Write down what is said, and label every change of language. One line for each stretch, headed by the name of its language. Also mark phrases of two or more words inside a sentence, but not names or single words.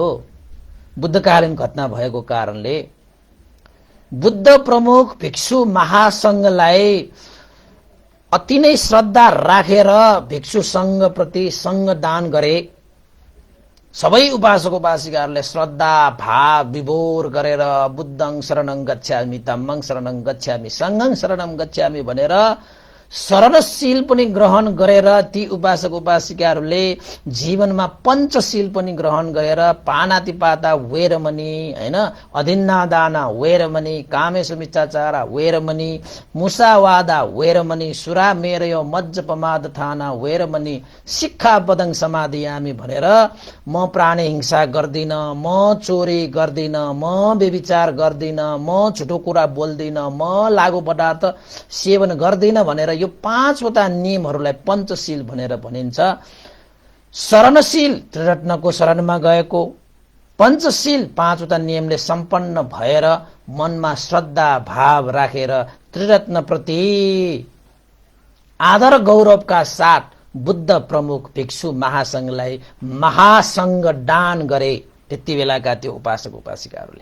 Nepali: बुद्धकालीन घटना भएको कारणले बुद्ध प्रमुख भिक्षु महासंघलाई अति नै श्रद्धा राखेर भिक्षु संघ प्रति संघदान गरे। सबै उपासक उपासिकाहरूले श्रद्धा भाव विभोर गरेर
Pali: बुद्धं शरणं गच्छामि, धम्मं शरणं गच्छामि, संघं शरणं गच्छामि
Nepali: भनेर शरणशील पनि ग्रहण गरेर ती उपासक उपासिकाहरूले जीवनमा पञ्चशील पनि ग्रहण गरेर पानातिपाता
Pali: वेरमणि, हैन, अधिन्नादाना वेरमणि, कामेषु मिच्छाचारा वेरमणि, मुसावादा वेरमणि, सुरामेरयो मज्जपमादथाना वेरमणि, शिक्षापदं समाधियामि
Nepali: भनेर म प्राणी हिंसा गर्दिन, म चोरी गर्दिन, म व्यभिचार गर्दिन, म झुटो कुरा बोल्दिन, म लागु पदार्थ सेवन गर्दिन भनेर यो पाँचवटा नियमहरूलाई पञ्चशील भनेर भनिन्छ। शरणशील त्रिरत्नको शरणमा गएको, पञ्चशील पाँचवटा नियमले सम्पन्न भएर मनमा श्रद्धा भाव राखेर त्रिरत्न प्रति आदर गौरवका साथ बुद्ध प्रमुख भिक्षु महासंघलाई महासंघ दान गरे त्यति बेलाका त्यो उपासक उपासिकाहरूले।